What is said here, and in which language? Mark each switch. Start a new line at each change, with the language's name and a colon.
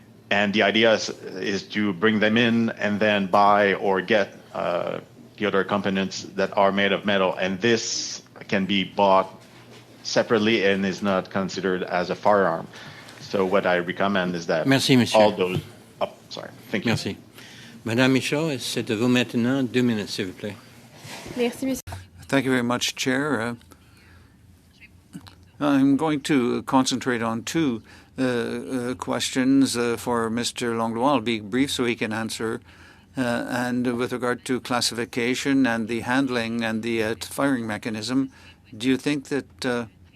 English: And the idea is to bring them in and then buy or get the other components that are made of metal. And this can be bought separately and is not considered as a firearm. So what I recommend is that all those... Oh, sorry. Thank you.
French: Merci. Madame Michaud, c'est à vous maintenant 2 minutes, s'il vous plaît. Merci, monsieur.
English: Thank you very much, Chair. I'm going to concentrate on two questions for Mr. Langlois. I'll be brief so he can answer. And with regard to classification and the handling and the firing mechanism, do you think that